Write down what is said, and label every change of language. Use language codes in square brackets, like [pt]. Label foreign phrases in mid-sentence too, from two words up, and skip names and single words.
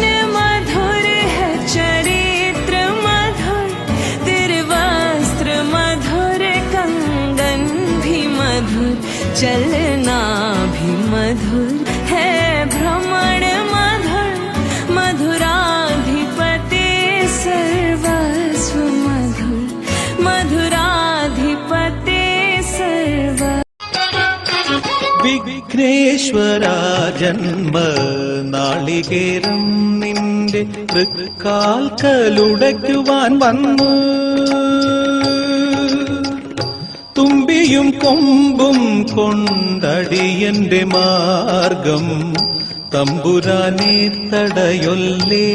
[hi] मधुर है, चरित्र मधुर, तेरे वस्त्र मधुर, कंगन भी मधुर, चलना भी मधुर है, भ्रमण मधुर, मधुराधिपते सर्वस्व मधुर, मधुराधिपते सर्व. [ml] വിഘ്നേശ്വര ജന്മ നാളികേരം നിന്റെ തൃക്കാൽക്കലുടയ്ക്കുവാൻ വന്നു, തുമ്പിയും കൊമ്പും കൊണ്ടടിയന്റെ മാർഗം തമ്പുരാനെ തടയൊല്ലേ.